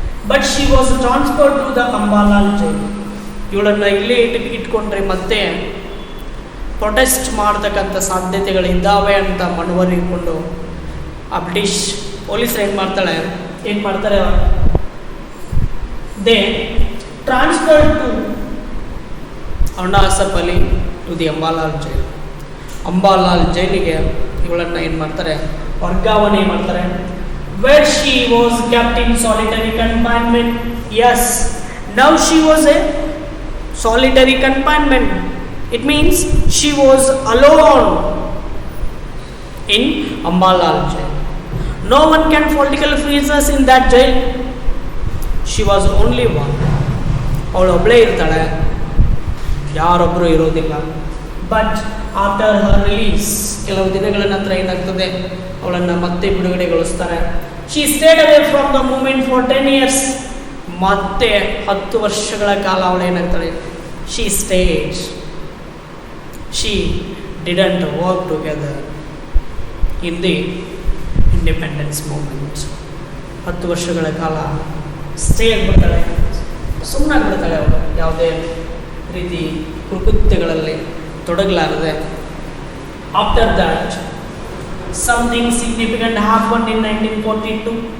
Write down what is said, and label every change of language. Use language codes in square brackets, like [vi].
[en] But she was transferred to the Ambalal jail. [kn] ಇವಳನ್ನು ಇಲ್ಲೇ ಇಟ್ಕೊಂಡ್ರೆ ಮತ್ತೆ ಪ್ರೊಟೆಸ್ಟ್ ಮಾಡ್ತಕ್ಕಂಥ ಸಾಧ್ಯತೆಗಳಿದ್ದಾವೆ ಅಂತ ಮನವರಿಕೊಂಡು ಆ ಬ್ರಿಟಿಷ್ ಪೊಲೀಸರು ಏನು ಮಾಡ್ತಾರೆ, [en] They transferred to Aruna Asaf Ali to the Ambalal jail. [kn] ಅಂಬಾಲಾಲ್ ಜೈಲಿಗೆ ಇವಳನ್ನು ಏನು ಮಾಡ್ತಾರೆ, ವರ್ಗಾವಣೆ ಮಾಡ್ತಾರೆ. [en] Where she was kept in solitary confinement. Yes, now she was a solitary confinement. It means she was alone in Ambalal jail. No one can political prisoners in that jail. She was only one. [kn] ಅವಳು ಒಬ್ಬಳೇ ಇರ್ತಾಳೆ, ಯಾರೊಬ್ಬರು ಇರೋದಿಲ್ಲ. [en] but after her release, [kn] ಕೆಲವು ದಿನಗಳ ನಂತರ ಏನಾಗ್ತದೆ, ಅವಳನ್ನು ಮತ್ತೆ ಬಿಡುಗಡೆಗೊಳಿಸ್ತಾರೆ. [en] She stayed away from the movement for 10 years. [kn] ಮತ್ತೆ 10 ವರ್ಷಗಳ ಕಾಲ ಅವಳು ಏನಾಗ್ತಾಳೆ, [en] She stayed. She didn't work together in the independence movement. [kn] 10 ವರ್ಷಗಳ ಕಾಲ ಸ್ಟೇ ಆಗಿಬಿಡ್ತಾಳೆ, ಸುಮ್ಮನಾಗ್ಬಿಡ್ತಾಳೆ. ಅವಳು ಯಾವುದೇ ರೀತಿ ಕೃತ್ಯಗಳಲ್ಲಿ ತೊಡಗಲಾರದೆ. [en] After that something significant happen in 1942.